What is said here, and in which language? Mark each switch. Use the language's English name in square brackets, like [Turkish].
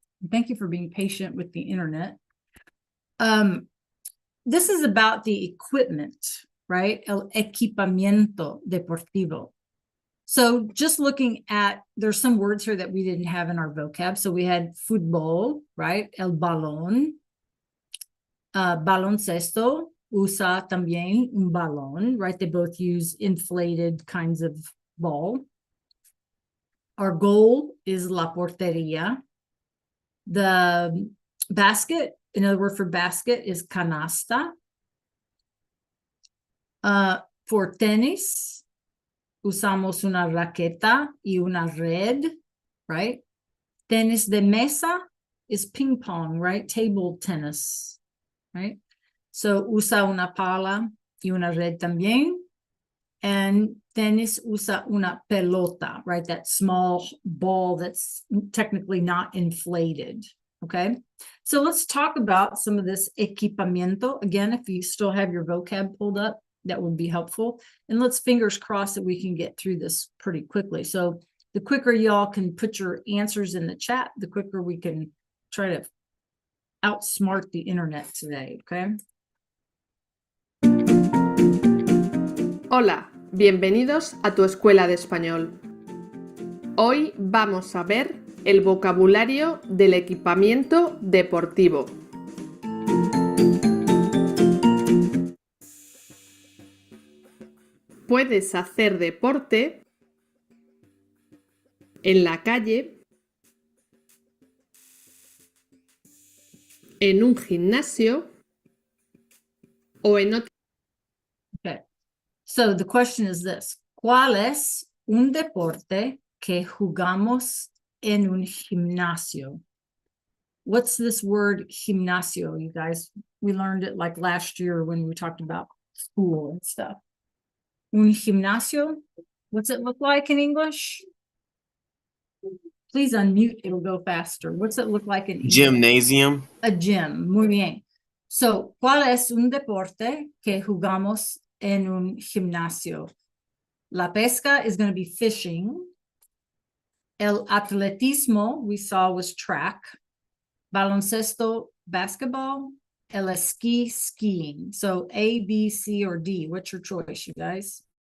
[English] Thank you for being patient with the internet. This is about the equipment, right? [Spanish] El equipamiento deportivo. [English] So just looking at, there's some words here that we didn't have in our vocab. So we had fútbol, right? El balón. [Spanish] Baloncesto, usa también un balón, right? [English] They both use inflated kinds of ball. Our goal is la portería. The basket, another word for basket is canasta. [Spanish] For tenis, usamos una raqueta y una red, right? Tenis de mesa [English] is ping pong, right? Table tennis, right? [Spanish] So usa una pala y una red también. And tenis usa una pelota, right? [English] That small ball that's technically not inflated, okay? So let's talk about some of this equipamiento. Again, if you still have your vocab pulled up, that would be helpful. And let's fingers crossed that we can get through this pretty quickly. So the quicker y'all can put your answers in the chat, the quicker we can try to outsmart the internet today, okay? [Spanish] Hola, bienvenidos a tu escuela de español. Hoy vamos a ver el vocabulario del equipamiento deportivo. Puedes hacer deporte en la calle, en un gimnasio o en otro. [English] Okay. So the question is this: [Spanish] ¿Cuál es un deporte que jugamos en un gimnasio? [English] What's this word gimnasio, you guys? We learned it like last year when we talked about school and stuff. Un gimnasio, what's it look like in English? Please unmute, it'll go faster. What's it look like in English? Gymnasium. A gym, [Spanish] muy bien. So, ¿cuál es un deporte que jugamos en un gimnasio? [English] La pesca is going to be fishing. El atletismo, we saw, was track. Baloncesto, basketball. El esquí, skiing. So A, B, C, or D. What's your choice, you guys?